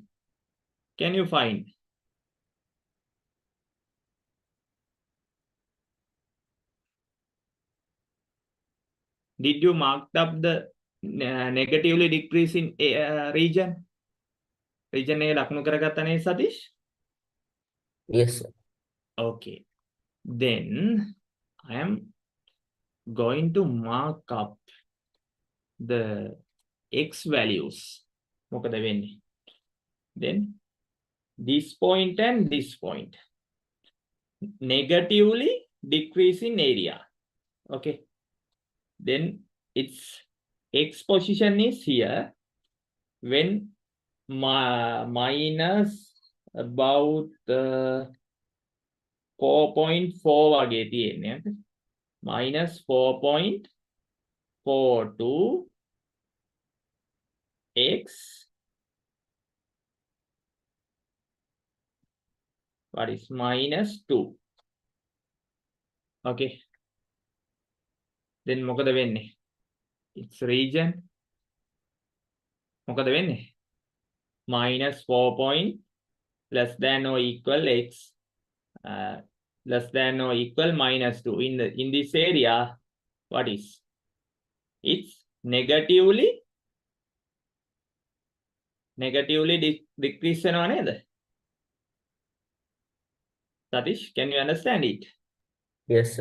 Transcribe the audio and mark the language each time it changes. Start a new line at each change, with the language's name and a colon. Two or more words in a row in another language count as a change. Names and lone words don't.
English: Can you find? Did you mark up the negatively decreasing region?
Sinhala: Region එක ලකුණු කරගත්තා නේද සතීෂ්?
English: Yes, sir. Okay. Then I am going to mark up the x values.
Sinhala: මොකද වෙන්නේ?
English: Then this point and this point. Negatively decreasing area. Okay. Then its x position is here when minus about 4.4 වගේ තියෙන්නේ. Minus 4.42 x what is -2. Okay. Then
Sinhala: මොකද වෙන්නේ?
English: Its region
Sinhala: මොකද වෙන්නේ?
English: -4 less than or equal x less than or equal -2. In this area, what is? It's negatively decrease
Sinhala: වෙනවා නේද?
English: Satish, can you understand it? Yes, sir.